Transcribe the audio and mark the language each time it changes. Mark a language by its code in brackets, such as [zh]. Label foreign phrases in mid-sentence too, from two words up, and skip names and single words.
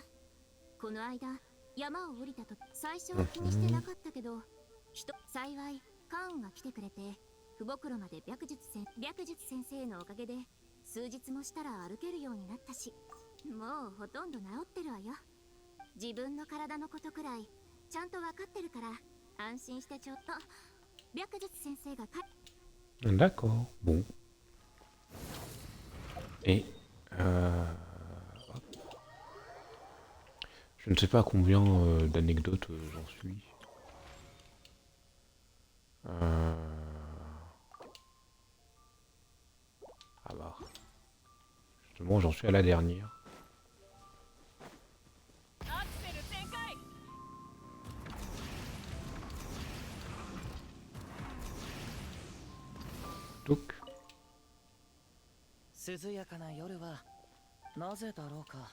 [ja] この間山を降りたと最初は気にしてなかったけど、幸いカーンが来てくれて不袋まで白術先生のおかげで数日もしたら歩けるようになったし、もうほとんど治ってるわよ。自分の体のことくらいちゃんと分かってるから安心してちょっと。白術先生が [fr] D'accord. Bon. Et hop. Je ne sais pas combien d'anecdotes j'en suis. Ah bah. Justement, j'en suis à la dernière. [ja] アクセル全開。 [fr] Donc, [ja] 涼やかな夜はなぜだろうか。